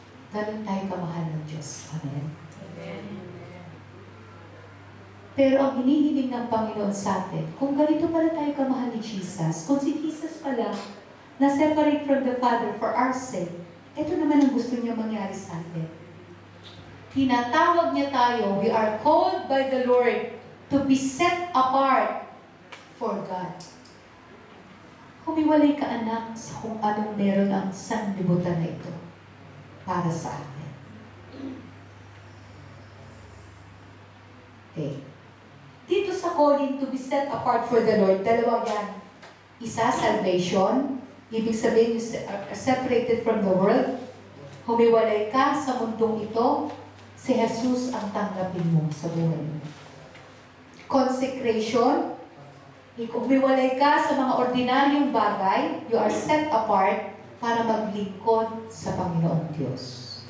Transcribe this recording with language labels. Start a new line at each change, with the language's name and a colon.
Filipino: Ganun tayo kamahal ng Diyos. Amen? Amen. Pero ang hinihiling ng Panginoon sa atin, kung ganito pala tayo kamahal ni Jesus, kung si Jesus pala na-separate
English: from the Father for our sake,
Filipino: ito naman ang gusto niya mangyari sa atin. Tinatawag niya tayo,
English: we are called by the Lord to be set apart for God.
Filipino: Humiwalay ka anak sa kung anong meron ang sanlibutan na ito para sa atin. Okay. Dito sa
English: calling to be set apart for the Lord,
Filipino: dalawa yan. Isa, salvation. Ibig sabihin,
English: you are separated from the world.
Filipino: Humiwalay ka sa mundong ito. Si Jesus ang tanggapin mo sa buhay mo. Consecration. Humiwalay ka sa mga ordinaryong bagay,
English: you are set apart
Filipino: para maglingkod sa Panginoong Diyos.